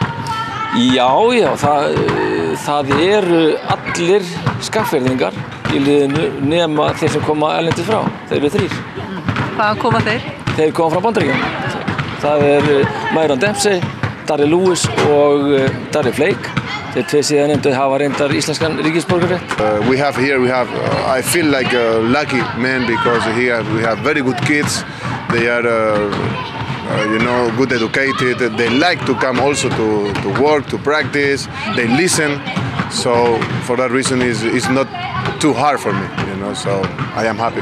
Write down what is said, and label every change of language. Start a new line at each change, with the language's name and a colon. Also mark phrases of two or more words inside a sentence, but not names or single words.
Icelandic: Já, það eru allir skagfirðingar í liðinu nema þeir sem koma erlendis frá. Þeir eru 3. Hvaðan koma þeir? Þeir koma frá Bandaríkjunum. Það Myron Dempsey, Darryl Lewis og Darryl Flake Þeir tveir síðarnefndu hafa reyndar íslenskan ríkisborgararétt.
English: I feel like lucky man because here we have very good kids. They are good educated. They like to come also to work, to practice. They listen. So for that reason, it's not too hard for me, so I am happy.